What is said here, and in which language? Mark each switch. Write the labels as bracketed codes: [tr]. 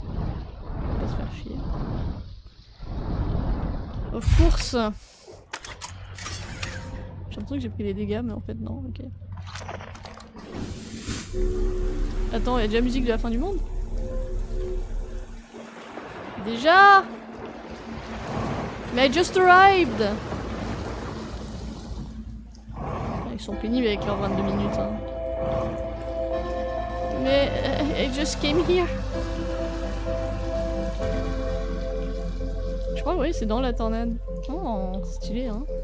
[fr] On va pas se faire chier. [en] Of course. [fr] J'ai l'impression que j'ai pris des dégâts, mais en fait non, ok. Attends, il y a déjà la musique de la fin du monde? Déjà? Mais [en] I just arrived! [fr] Ils sont pénibles avec leurs 22 minutes. Hein. Mais [en] I just came here. [fr] Je crois oui, c'est dans la tornade. Oh, stylé hein.